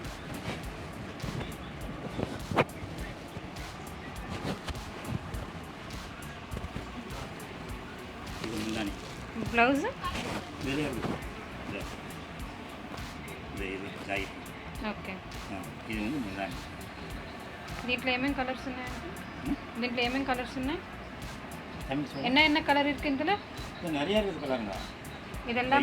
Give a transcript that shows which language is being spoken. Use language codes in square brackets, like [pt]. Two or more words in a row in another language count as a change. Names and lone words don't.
[te] బ్లౌజ్ ఓకే. దీంట్లో ఏమేమి కలర్స్ ఉన్నాయండి? దీంట్లో ఏమేమి కలర్స్ ఉన్నాయి? [ta] என்ன கலர் இருக்கு இதுல? நிறைய இருக்குது கலருங்க. இதெல்லாம்